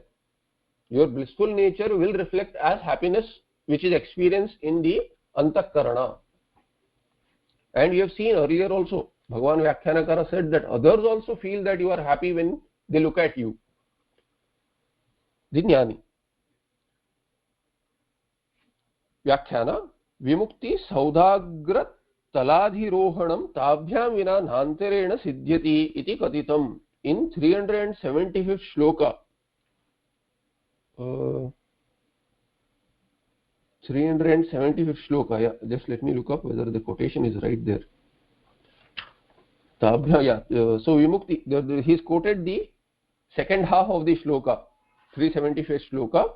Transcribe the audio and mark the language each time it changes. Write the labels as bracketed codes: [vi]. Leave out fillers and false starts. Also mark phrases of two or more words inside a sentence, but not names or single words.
[en] Your blissful nature will reflect as happiness which is experienced in the Antakarana. And you have seen earlier also, Bhagavan Vyakhyanakara said that others also feel that you are happy when they look at you. The Jnani. [sa] Vyakhyana, Vimukti Saudhagra Taladhirohanam Tabhyam Vina Nantarena Siddhyati iti Katitam. [en] In 375th shloka. 375th shloka, yeah, just let me look up whether the quotation is right there. Tabhya, yeah. So Vimukti, he's quoted the second half of the shloka, 375th shloka.